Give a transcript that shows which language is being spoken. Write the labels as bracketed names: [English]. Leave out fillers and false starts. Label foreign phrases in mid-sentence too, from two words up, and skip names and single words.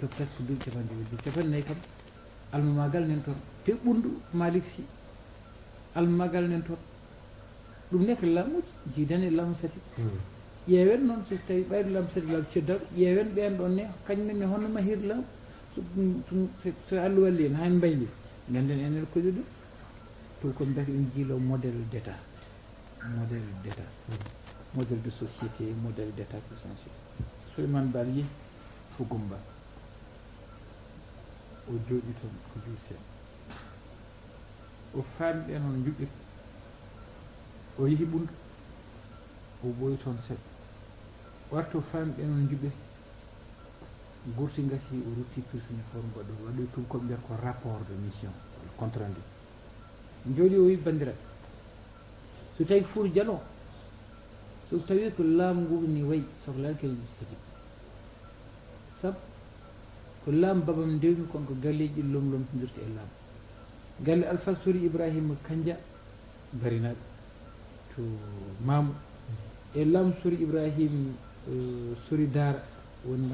[Fula] presque duuɓi capanɗe joyi duuɓi capannayyi kam almamagal nen toon te ɓundu Malick Sy almamagal nen toon ɗum ne ko laamuji jiidani e laamu sati ƴeewen noon so tawi ɓayde laamu sati laamu ceddaɗo ƴeewen ɓen ɗon ne kañumen ne honno mahir laamu so Allah walli en hani mbayli ganden enen koɗi ɗum to ko mbiyata ɗum jiilo [French] modèle d' état modèle de société modèle d' état puissance [Fula] Souleymane Baal yi fo Gumba o jooɗi toon ko juuɗe seeɗa o faami ɓe noon juɓɓiri o yeehi ɓundu o ɓooyi toon seeɗa warta o faami ɓe noon juɓɓiri gurti gasi o rutti prisonnier for goɗɗo waɗoy tubakoɓe mbiyata ko [French] rapport de mission compte rendu [Fula] jooɗi o wi bandiraɓe so tawi ko Fouta Dialo so tawi ko laamu ngu ni wayi sohlani kadi sati sabu ko laamu babam ndewmi kono ko galleji ɗi lomlomotodirta e laamu galle Alpha Sori Ibrahima Kandia barinaɓe to Mamou e laamu Sori Ibrahima Sori Dara woni